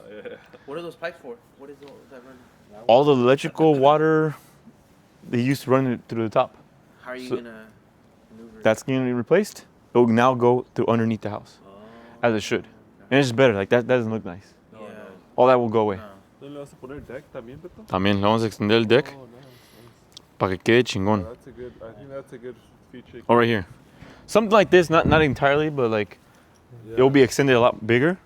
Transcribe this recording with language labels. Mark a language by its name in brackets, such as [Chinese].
[English] Yeah. What are those pipes for? What is that run? All the electrical water, they used to run it through the top. How are you So- gonna maneuver? That's getting replaced. It will now go through underneath the house, as it should. And it's just better. Like that doesn't look nice. Yeah. All that will go away. [Spanish] ¿No le vas a poner deck también, Beto? También le vamos a extender el deck [English] Oh, nice. [Spanish] para que quede chingón. [English] That's a good. I think that's a good feature. Oh, right here. Something like this, not entirely, but like it will be extended a lot bigger.